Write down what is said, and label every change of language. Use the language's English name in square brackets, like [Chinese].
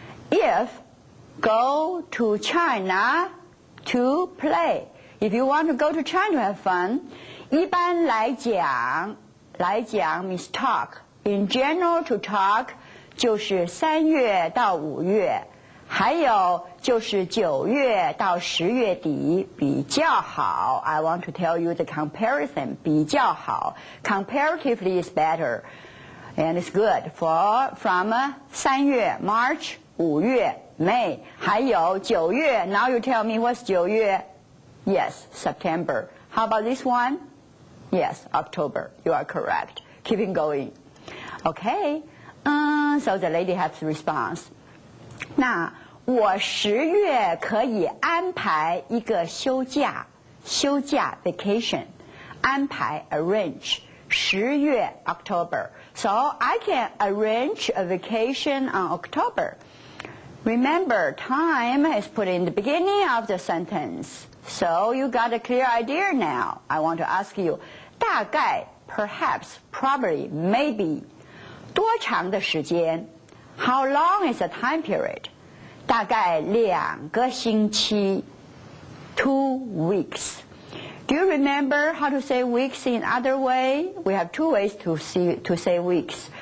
[English] If go to China to play. If you want to go to China to have fun, [Chinese] 一般来讲 [English] means talk. In general to talk [Chinese] 就是3月到5月。还有就是9月到10月底比较好。 [English] I want to tell you the comparison [Chinese] 比较好。 [English] Comparatively is better, and it's good from 3月 March, 5月 May, [Chinese] 还有9月。 [English] Now you tell me what's 9月 Yes, September. How about this one? Yes, October. You are correct. Keeping going. Okay. So the lady has a response. [Chinese] 那我10月可以安排一个休假 vacation 安排 arrange 10月 October. [English] So I can arrange a vacation on October. Remember, time is put in the beginning of the sentence. So you got a clear idea now. I want to ask you, 大概 perhaps, probably, maybe [Chinese] 多长的时间 [English] How long is the time period? [Chinese] 大概2个星期 [English] 2 weeks. Do you remember how to say weeks in other way? We have 2 ways to say weeks.